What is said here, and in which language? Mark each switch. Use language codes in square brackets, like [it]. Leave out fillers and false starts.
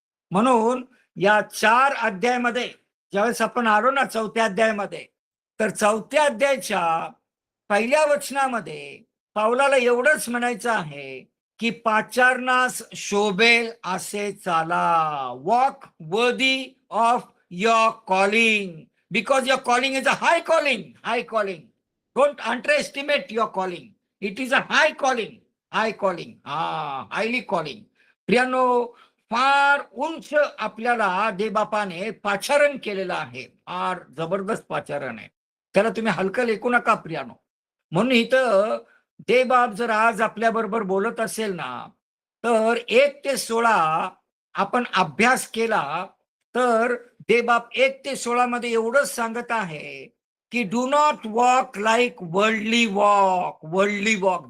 [mr] म्हणून या 4 अध्यायामध्ये ज्यावेळेस आपण आलो ना 4थ्या अध्यायामध्ये, तर 4थ्या अध्यायाच्या 1ल्या वचनामध्ये पाऊलाला एवढंच म्हणायचं आहे की पाचारणास शोभेल असे चाला. [en] Walk worthy of your calling, because your calling is a high calling. Don't underestimate your calling. It is a high calling. Highly calling. [mr] प्रियानो, फार उंच आपल्याला देवबापाने पाचारण केलेलं आहे. फार जबरदस्त पाचारण आहे. त्याला तुम्ही हलकं लेखू नका प्रियानो. म्हणून इथं देवबाप जर आज आपल्या बरोबर बोलत असेल ना, तर 1 ते 16 आपण अभ्यास केला तर देवबाप 1 ते 16 मध्ये एवढंच सांगत आहे की [en] Do not walk like worldly walk.